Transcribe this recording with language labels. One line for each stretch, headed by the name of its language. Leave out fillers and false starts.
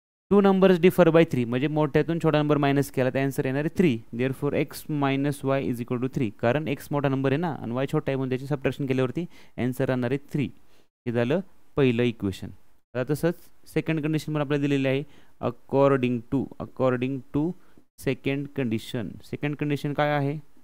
English: 2 numbers differ by 3,
Marathi: म्हणजे मोठ्यातून छोटा number minus केला तर आन्सर येणार आहे 3।
English: Therefore X minus Y is equal to 3।
Marathi: कारण एक्स मोठा नंबर आहे ना आणि वाय छोटा आहे, म्हणून त्याची सबट्रॅक्शन केल्यावरती आन्सर राहणार आहे 3। हे झालं पहिलं इक्वेशन। आता तसंच सेकंड कंडिशन पण आपल्याला दिलेली आहे,
English: according to second condition
Marathi: काय आहे?